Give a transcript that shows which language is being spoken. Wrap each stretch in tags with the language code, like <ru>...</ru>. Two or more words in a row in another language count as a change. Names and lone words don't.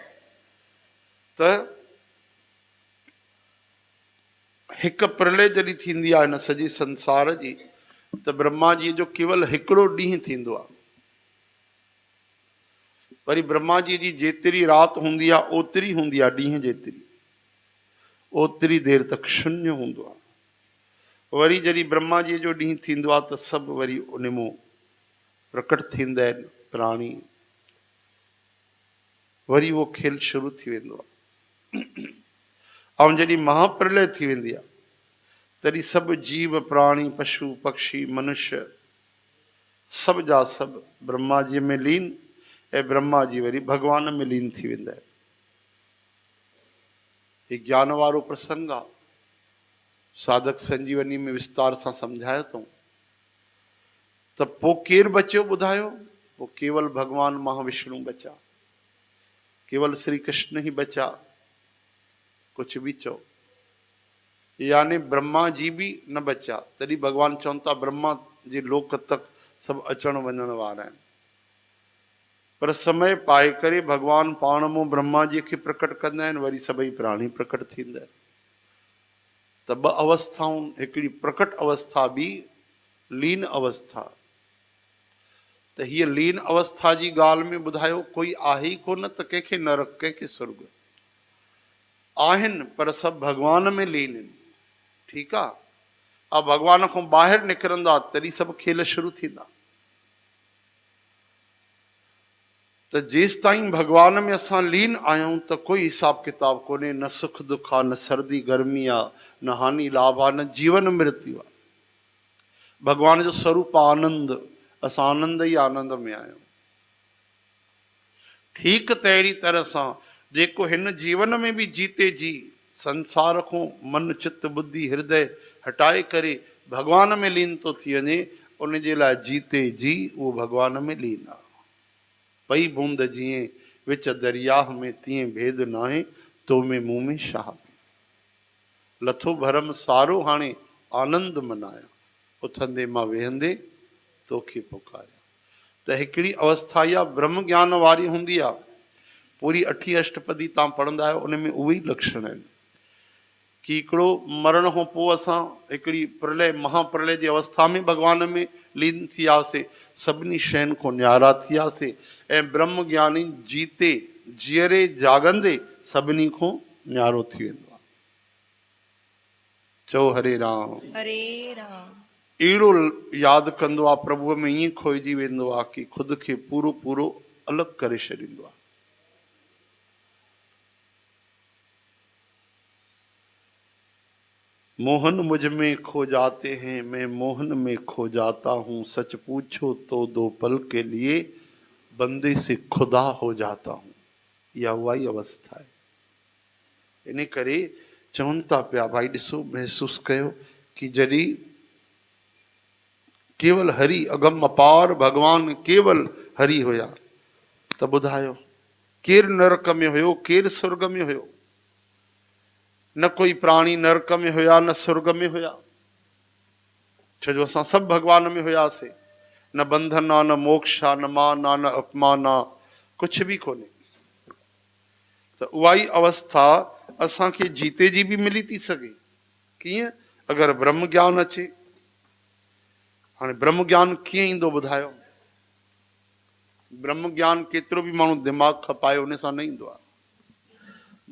<sd>त हिकु प्रलय जॾहिं थींदी आहे हिन सॼे संसार जी, त ब्रह्मा जी जो केवल हिकिड़ो ॾींहुं थींदो आहे। वरी ब्रह्मा जी जी जेतिरी राति हूंदी आहे ओतिरी हूंदी आहे, ॾींहं जेतिरी, ओतिरी देर तक शून्य हूंदो आहे। वरी जॾहिं ब्रह्मा जी जो ॾींहुं थींदो आहे त सभु वरी उन मां प्रकट थींदा आहिनि प्राणी, वरी उहो खेल शुरू थी वेंदो आहे। ऐं जॾहिं महाप्रलय थी वेंदी आहे तॾहिं सभु जीव प्राणी, पशु पक्षी, मनुष्य, सभ जा सभु ब्रह्मा जी में लीन, ऐं ब्रह्मा जी वरी भगवान में लीन थी वेंदा आहिनि। हीउ ज्ञान वारो प्रसंग आहे, साधक संजीवनी में विस्तार सां सम्झायो अथऊं। त पोइ केरु बचियो ॿुधायो?</sd> <hi>पोइ केवल भगवान महाविष्णु बचा, केवल श्री कृष्ण ही बचा।</hi> <sd>कुछ भी चओ, यानी ब्रह्मा जी भी न बचा। तॾहिं भगवान चवनि था ब्रह्मा जे लोक तक सभु अचण वञण वारा आहिनि। पर समय पाए करे भगवान पाण मां ब्रह्मा जी खे प्रकट कंदा आहिनि, वरी सभई प्राणी प्रकट थींदा आहिनि। त ॿ अवस्थाऊं, हिकिड़ी प्रकट अवस्था, ॿी लीन अवस्था। त हीअ लीन अवस्था जी ॻाल्हि में ॿुधायो कोई आहे ई कोन त कंहिंखे नरक, कंहिंखे स्वर्ग आहिनि, पर सभु भगवान में लीन आहिनि। ठीकु आहे। ऐं भगवान खां ॿाहिरि निकिरंदा तॾहिं सभु खेल शुरू थींदा। त जेसि ताईं भगवान में असां लीन आहियूं त कोई हिसाब किताब कोन्हे, न सुख दुख आहे, न सर्दी गर्मी आहे, न हानि लाभ आहे, न जीवन मृत्यु आहे। भगवान जो स्वरूप आनंद, असां आनंद ई आनंद में आहियूं। ठीकु तहिड़ी तरह सां जेको हिन जीवन में बि जीते जी संसार को मन चित्त बुद्धि हृदय हटाए करे भगवान में लीन तो थी वञे, उन जे लाइ जीते जी उहो भगवान में लीन आहे। पई बूंद जीअं विच दरियाह में, तीअं भेद नाहे तो में मुंह में शाह में। लथो भरम सारो हाणे आनंद मनाया, उथंदे मां वेहंदे तोखे पुकारिया। त हिकिड़ी अवस्था इहा ब्रह्म ज्ञान वारी हूंदी आहे। पूरी 8 अष्टपदी तव्हां पढ़ंदा आहियो, उन में उहे ई लक्षण आहिनि। कि हिकिड़ो मरण खां पोइ असां हिकिड़ी प्रलय महाप्रलय जी अवस्था में भॻवान में लीन थी वियासीं, सभिनी शयुनि खां न्यारा थी वियासीं ऐं ब्रह्म ज्ञानी जीते जीअरे जाॻंदे सभिनी खां न्यारो थी वेंदो आहे। चओ हरे राम। हरे राम। अहिड़ो यादि कंदो आहे प्रभुअ में, ईअं खोइजी वेंदो आहे कि ख़ुदि खे पूरो पूरो अलॻि करे छॾींदो आहे।</sd> <hi>मोहन मुझ में खो जाते हैं, मैं मोहन में खो जाता हूँ, सच पूछो तो 2 पल के लिए बंदे से खुदा हो जाता हूँ।</hi> <sd>इहा उहा ई अवस्था आहे। इन करे चवनि था पिया भाई ॾिसो महसूस कयो कि जॾहिं केवल हरि अगम अपार भगवान केवल हरि हुया त ॿुधायो केरु नरक में हुयो, केरु स्वर्ग में हुयो? न कोई प्राणी नरक में हुया न स्वर्ग में हुया, छो जो असां सभु भगवान में हुयासीं। न बंधन आ, न मोक्ष आ, न मान आ, न अपमान आ, कुछ भी कोन्हे। त उहा ई अवस्था असांखे जीते जी भी मिली थी सघे। कीअं? अगरि ब्रह्म ज्ञान अचे। हाणे ब्रह्म ज्ञान कीअं ईंदो ॿुधायो? ब्रह्म ज्ञान केतिरो भी माण्हू दिमाग़ खपाए उन सां न ईंदो आहे।</sd>